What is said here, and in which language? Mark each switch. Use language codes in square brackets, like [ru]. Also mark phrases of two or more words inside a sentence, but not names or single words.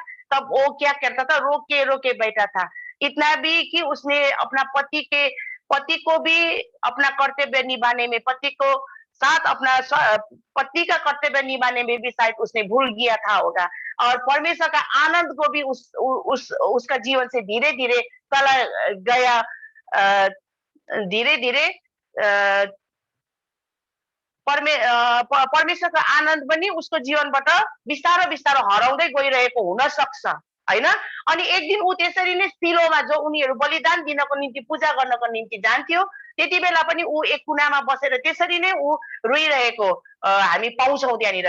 [hi] तब वो क्या करता था, रोके बैठा था। इतना भी कि उसने अपना पति को भी अपना कर्तव्य निभाने में, पति को साथ अपना पति का कर्तव्य निभाने में भी शायद उसने भूल गया था होगा, और परमेश्वर का आनंद को भी उसका जीवन से धीरे धीरे चला गया। [ne] धीरे धीरे परमेश्वरको आनन्द पनि उसको जीवनबाट बिस्तारो बिस्तारो हराउँदै गइरहेको हुन सक्छ, हैन। अनि एक दिन ऊ त्यसरी नै सिलोमा, जो उनीहरू बलिदान दिनको निम्ति, पूजा गर्नको निम्ति जान्थ्यो, त्यति बेला पनि ऊ एक कुनामा बसेर त्यसरी नै ऊ रोइरहेको हामी पाउँछौँ त्यहाँनिर।